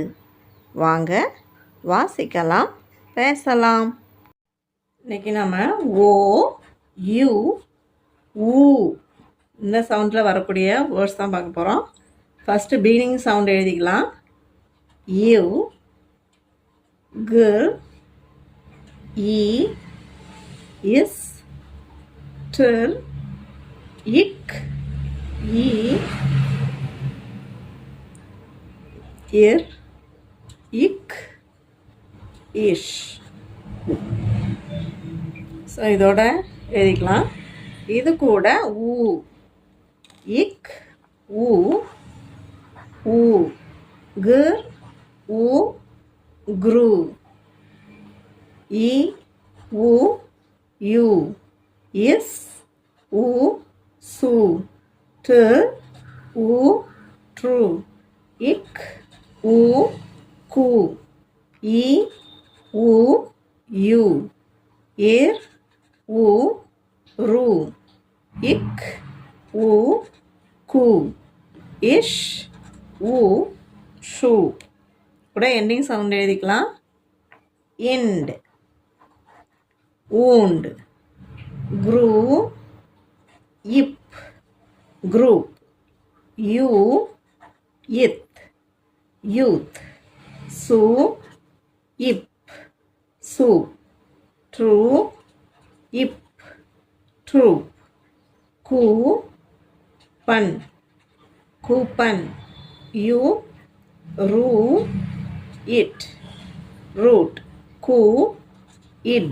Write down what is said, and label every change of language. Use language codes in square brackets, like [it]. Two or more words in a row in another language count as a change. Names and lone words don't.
[ta] வாங்க வாசிக்கலாம், பேசலாம். இன்றைக்கி நம்ம ஓ யூ ஊ இந்த சவுண்டில் வரக்கூடிய வேர்ட்ஸ் தான் பார்க்க போகிறோம். [en] first beginning sound [ta] எழுதிக்கலாம். யூ girl, e, is, ter, ik, e, ir, ik, ish. ஸோ இதோட எழுதிக்கலாம். இது கூட ஊ, இக், ஊ, ஊ, girl, ஊ, [en] grew, e, u, u, is, u, su, t, u, true, ik, u, ku, e, u, u, er, u, ru, ik, u, ku, ish, u, shu. [ta] கூட [en] ending sound [ta] எழுதிக்கலாம். இண்ட், ஊண்ட், க்ரூ, இப், குரூப், யூ, இத், யூத், சு, இப், சூப், ட்ரூ, இப், ட்ரூப், கூ, பன், கூப்பன், யூ, ரூ, இட், ரூட், கூ, இட்.